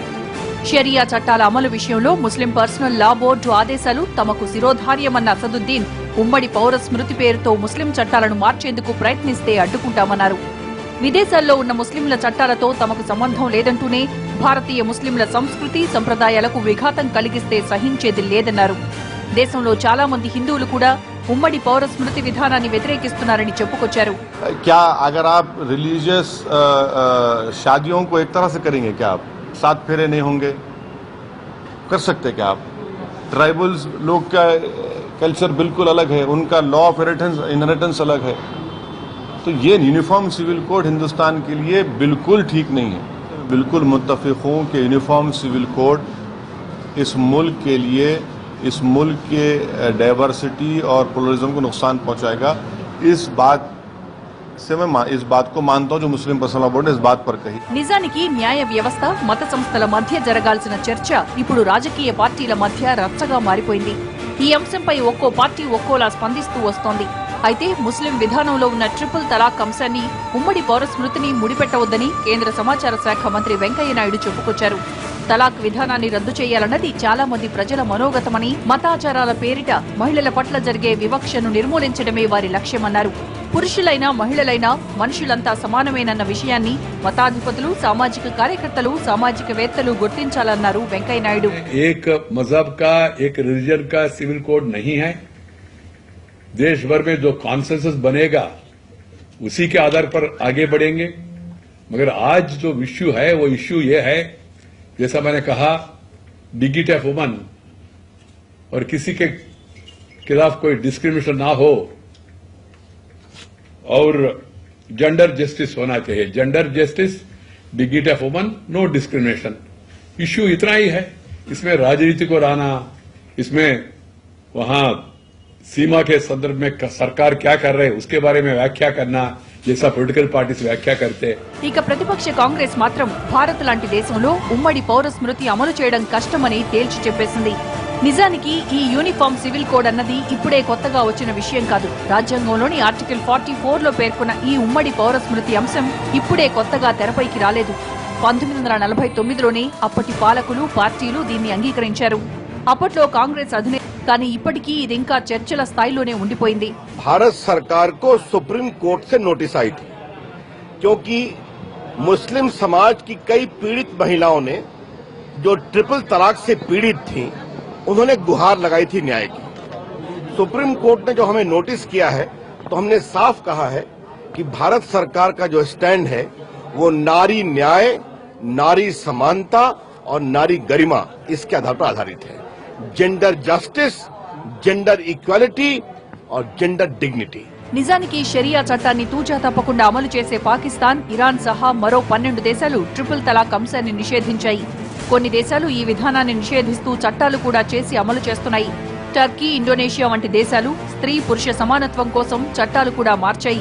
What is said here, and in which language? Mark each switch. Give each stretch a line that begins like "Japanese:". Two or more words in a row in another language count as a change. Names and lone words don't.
Telugu: షరియా చట్టాల అమలు విషయంలో ముస్లిం పర్సనల్ లా బోర్డు ఆదేశాలు తమకు శిరోధార్యమన్న అసదుద్దీన్ ఉమ్మడి పౌర స్మృతి పేరుతో ముస్లిం చట్టాలను మార్చేందుకు ప్రయత్నిస్తే అడ్డుకుంటామన్నారు. విదేశాల్లో ఉన్న ముస్లింల చట్టాలతో తమకు సంబంధం లేదంటూనే భారతీయ ముస్లింల సంస్కృతి సంప్రదాయాలకు విఘాతం కలిగిస్తే సహించేది లేదన్నారు. దేశంలో చాలా మంది హిందువులు కూడా ఉమ్మడి పౌర స్మృతి విధానాన్ని వ్యతిరేకిస్తున్నారని చెప్పుకొచ్చారు.
Hindi: क्या अगर आप रिलीजियस शादियों को एक तरह से करेंगे, क्या आप 7 फेरे नहीं होंगे, कर सकते क्या आप? ट्राइबल्स लोग का कल्चर बिल्कुल अलग है, उनका
English: law of inheritance
Hindi: अलग है. तो ये
English: uniform civil code
Hindi: हिंदुस्तान के लिए बिल्कुल ठीक नहीं है. बिल्कुल मुत्तफिक हूँ कि
English: uniform civil code
Hindi: इस मुल्क के लिए, इस मुल्क के डाइवर्सिटी और प्लुरलिज्म को नुकसान पहुँचाएगा. इस बात से मैं इस बात को मानता हूं जो मुस्लिम पर्सनल लॉ बोर्ड ने इस बात पर कही।
Telugu: నిజానికి న్యాయ వ్యవస్థ మత సంస్థల మధ్య జరగాల్సిన చర్చ ఇప్పుడు రాజకీయ పార్టీల మధ్య రచ్చగా మారిపోయింది. ఈ అంశంపై ఒక్కో పార్టీ ఒక్కోలా స్పందిస్తూ వస్తోంది. అయితే ముస్లిం విధానంలో ఉన్న ట్రిపుల్ తలాక్ అంశాన్ని ఉమ్మడి పౌర స్మృతిని ముడిపెట్టవద్దని కేంద్ర సమాచార శాఖ మంత్రి వెంకయ్య నాయుడు చెప్పుకొచ్చారు. తలాక్ విధానాన్ని రద్దు చేయాలన్నది చాలా మంది ప్రజల మనోగతమని, మతాచారాల పేరిట మహిళల పట్ల జరిగే వివక్షను నిర్మూలించడమే వారి లక్ష్యమన్నారు. పురుషులైనా మహిళలైనా మనుషులంతా సమానమేనన్న విషయాన్ని మతాధిపతులు, సామాజిక కార్యకర్తలు, సామాజికవేత్తలు గుర్తించాలన్నారు వెంకయ్య నాయుడు.
Hindi: एक मजहब का, एक रिलीजन का
English: civil code
Hindi: नहीं है. देश भर में जो कॉन्सेंसस बनेगा उसी के आधार पर आगे बढ़ेंगे. मगर आज जो इश्यू है वो इश्यू ये है, जैसा मैंने कहा,
English: dignity of woman
Hindi: और किसी के खिलाफ कोई डिस्क्रिमिनेशन ना हो और
English: gender justice
Hindi: होना चाहिए.
English: Gender justice, dignity of woman, no discrimination.
Hindi: इश्यू इतना ही है. इसमें राजनीति को लाना, इसमें वहां सीमा के संदर्भ में सरकार क्या कर रहे है उसके बारे में व्याख्या करना, जैसा
English: political parties
Hindi: వ్యాఖ్య करते.
Telugu: ఇక ప్రతిపక్ష కాంగ్రెస్ మాత్రం భారత్ లాంటి దేశంలో ఉమ్మడి పౌర స్మృతి అమలు చేయడం కష్టమని తేల్చి చెప్పేసింది. నిజానికి ఈ
English: uniform civil code
Telugu: అన్నది ఇప్పుడే కొత్తగా వచ్చిన విషయం కాదు. రాజ్యాంగంలోని ఆర్టికల్ 44లో పేర్కొన్న ఈ ఉమ్మడి పౌర స్మృతి అంశం ఇప్పుడే కొత్తగా తెరపైకి రాలేదు. 1949లోనే అప్పటి పాలకులు, పార్టీలు దీన్ని అంగీకరించారు. అప్పట్లో కాంగ్రెస్ అధినేత, కానీ ఇప్పటికీ ఇది ఇంకా చర్చల స్థాయిలోనే ఉండిపోయింది.
Hindi: भारत सरकार को सुप्रीम कोर्ट से नोटिस आई थी क्योंकि मुस्लिम समाज की कई पीड़ित महिलाओं ने जो ट्रिपल तलाक से पीड़ित थीं, उन्होंने गुहार लगाई थी न्याय की. सुप्रीम कोर्ट ने जो हमें नोटिस किया है तो हमने साफ कहा है कि भारत सरकार का जो स्टैंड है वो नारी न्याय, नारी समानता और नारी गरिमा इसके आधार पर आधारित है.
English: Gender justice, gender equality और gender dignity.
Telugu: నిజానికి షరియా చట్టాన్ని తూచా తప్పకుండా అమలు చేసే పాకిస్తాన్, ఇరాన్ సహా మరో 12 దేశాలు ట్రిపుల్ తలాక్ అంశాన్ని నిషేధించాయి. కొన్ని దేశాలు ఈ విధానాన్ని నిషేధిస్తూ చట్టాలు కూడా చేసి అమలు చేస్తున్నాయి. టర్కీ, ఇండోనేషియా వంటి దేశాలు స్త్రీ పురుష సమానత్వం కోసం చట్టాలు కూడా మార్చాయి.